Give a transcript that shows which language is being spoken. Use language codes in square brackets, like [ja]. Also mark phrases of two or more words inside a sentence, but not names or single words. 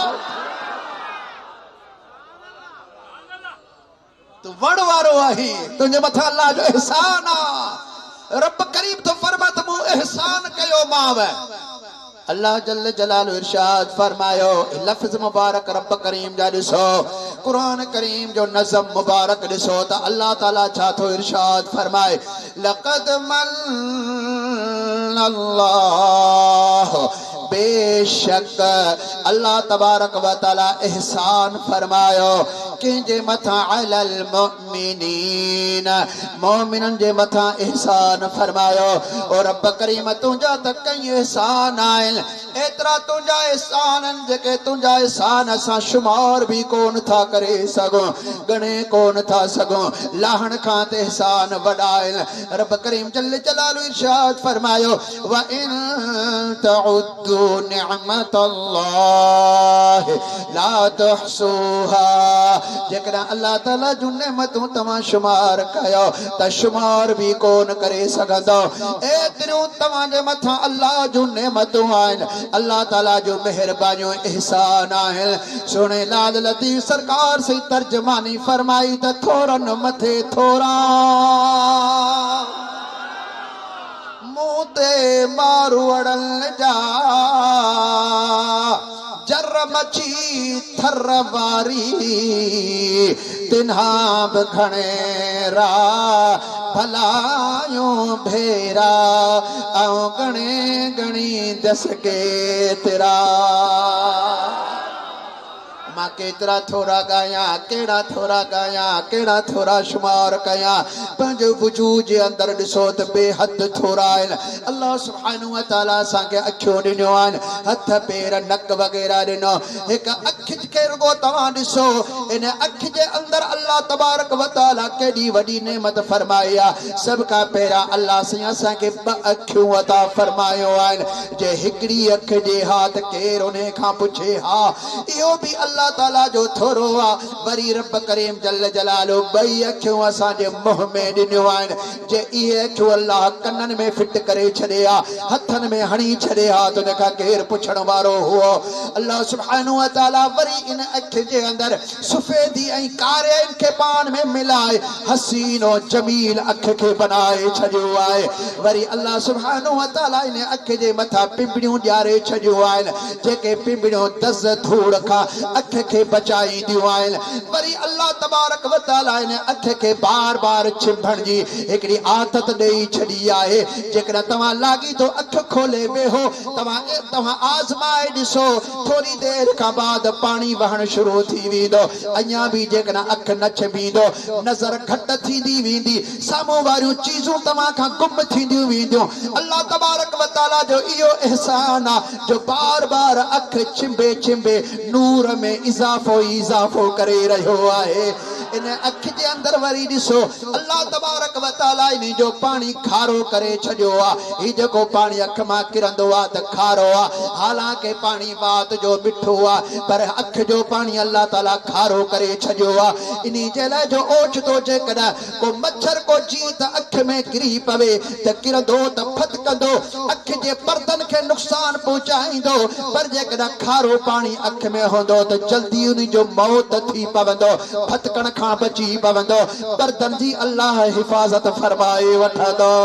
[sd] तूं वड़ वारो आहीं तुंहिंजे मथां अल्लाह जो एहसान आहे रब करीम तो फरमा त मूं एहसान कयो माव अल्लाह [ar] جل جلاله [sd] इरशाद फरमायो लफ्ज़ मुबारक रब करीम जा ॾिसो कुरान करीम जो नज़म मुबारक ॾिसो त अल्लाह ताला छा थो इरशाद फरमाए लक़द [ar] منّ الله [sd] बेशक [ar] الله تبارك وتعالى [sd] एहसान फरमायो कंहिंजे मथां [ar] على المؤمنين [sd] मोमिनन जे मथां एहसान फरमायो और रब करीम तुंहिंजा त कई एहसान आहिनि एतिरा तुंहिंजा एहसान आहिनि जेके तुंहिंजा एहसान असां शुमार बि कोन था करे सघूं गणे कोन था सघूं लाहण खां त एहसान वॾा आहिनि रब करीम [ar] جل جلاله [sd] इरशाद फरमायो [ar] وإن تعدوا نعمة الله لا تحصوها [sd] जेकॾहिं अल्लाह ताला जूं नेमतूं तव्हां शुमार कयो त शुमार बि कोन करे सघंदो एतिरियूं तव्हांजे मथां अल्लाह जूं नेमतूं आहिनि अल्लाह ताला जो मेहरबानियूं एहसान आहिनि सुणे लाल लतीफ़ सरकार से तर्जमानी फरमाई त थोरन मथे थोरा मुंह ते मारू अड़ल जा जर मची थर वारी तिन्हा बि घणेरा भलायूं भेरा आऊं गणे गणी दस के तेरा मां केतरा थोरा गाया केड़ा थोरा गाया केड़ा थोरा शुमार कया पंहिंजो वजूद जे अंदर ॾिसो त बेहद थोरा आहिनि [ar] الله سبحانه وتعالى [sd] असांखे अखियूं ॾिनियूं आहिनि हथ पेर नक वग़ैरह ॾिनो हिकु अखि खे रुगो तव्हां ॾिसो इन अखि जे अंदर [ar] الله تبارك وتعالى [sd] केॾी वॾी नेमत फरमाई आहे सभ खां पहिरियां अल्लाह साईं असांखे ॿ अखियूं अता फरमायो आहिनि जे हिकिड़ी अखि जे हाथ केरु उन खां पुछे हा इहो बि अल्लाह ताला जो थोरो आहे वरी रब करीम [ar] جل جلاله [sd] ॿई अखियूं असांजे मुंह में ॾिनियूं आहिनि जे इहे अखियूं अल्लाह कननि में फिट करे छॾे हा हथनि में हणी छॾे हा त उन खां केरु पुछण वारो हुओ [ar] الله سبحانه وتعالى [sd] वरी इन अखि जे अंदर सफ़ेदी ऐं कारे खे पाण में मिलाए हसीन और जमील अखि खे बनाए छॾियो आहे वरी [ar] الله سبحانه و [sd] तआला इन अखि जे मथां पिंपड़ियूं ॾियारे छॾियूं आहिनि जेके पिंपड़ियूं दज़ धूड़ खां अखि के बचाईंदियूं आहिनि वरी [ar] الله تبارك وتعالى [sd] इन अखि के बार बार छिभण जी हिकिड़ी आदत ॾेई छॾी आहे जेकॾहिं तव्हां लागी तो अखि खोले वेहो तव्हां आज़माए ॾिसो थोरी देरि खां बाद पाणी वहण शुरू थी वेंदो अञा बि जेकॾहिं अखि न छिबींदो नज़र घटि थींदी वेंदी साम्हूं वारियूं चीज़ूं तव्हां खां गुम थींदियूं वेंदियूं [ar] الله تبارك وتعالى [sd] जो इहो एहसान आहे जो बार बार अखि छिंबे छिंबे नूर में इज़ाफ़ो करे रहियो आहे इन अखि जे अंदर वरी ॾिसो [ar] الله تبارك وتعالى [sd] इन जो पाणी खारो करे छॾियो आहे ही जेको पाणी अखि मां किरंदो आहे त खारो आहे हालांकि पाणी वात जो मिठो आहे पर अखि जो पाणी अल्लाह ताला खारो करे छॾियो आहे इन जे लाइ जो ओचितो जेकॾहिं को मच्छर को जीत अखि में किरी पवे त किरंदो त फतकंदो अखि जे पर्दनि खे नुक़सान पहुचाईंदो पर जेकॾहिं खारो पाणी अखि में हूंदो त जल्दी उन जो मौत थी पवंदो फतकण खां बची पवंदो पर्दनि जी अल्लाह हिफ़ाज़त फरमाए वठंदो